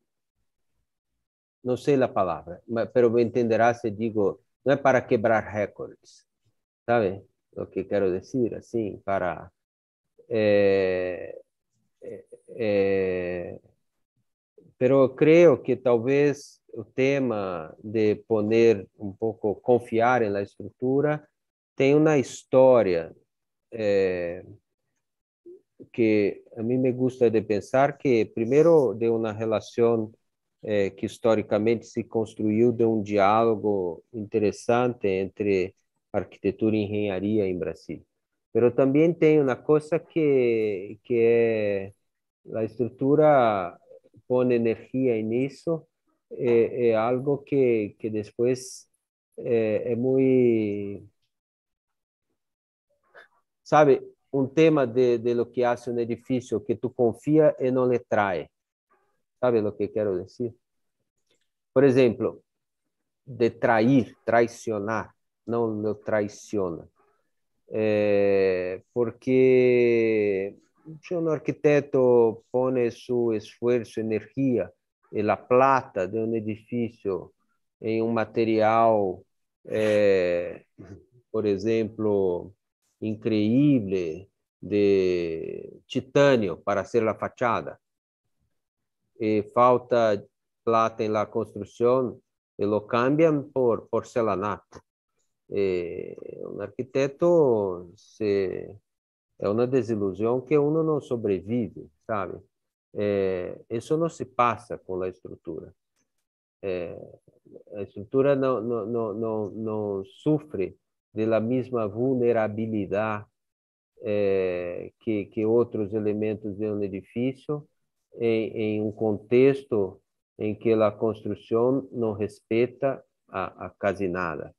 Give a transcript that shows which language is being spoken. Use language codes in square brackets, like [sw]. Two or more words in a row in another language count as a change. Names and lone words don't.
[es] no sé la palabra, pero me entenderás si digo, no es para quebrar récords, ¿sabe? Lo que quiero decir, así, para... [pt] eh, eh, eh, [es] pero creo que [pt] talvez o tema de poner um pouco, confiar na estrutura, tem uma história que a mim [es] me gusta [pt] de pensar que, primeiro, de uma relação que historicamente se construiu de um diálogo interessante entre arquitetura e engenharia em Brasil. Mas também tem uma coisa que é a estrutura põe energia nisso, é algo que depois é muito, sabe, um tema [es] de lo que hace [pt] um edifício que tu confia e não lhe trai. Sabe o que quero dizer? Por exemplo, de trair, traicionar, não lo traiciona. Porque se um arquiteto põe seu esforço, energia e a plata de um edifício em um material, por exemplo, increíble de titânio para ser a fachada, e falta plata em la construção, e [es] lo cambian [pt] por porcelanato. Um arquiteto é uma desilusão que uno não sobrevive, sabe? Isso não se passa com a estrutura. A estrutura não sofre da mesma vulnerabilidade que outros elementos de um edifício em um contexto em que a construção não respeita a quase nada.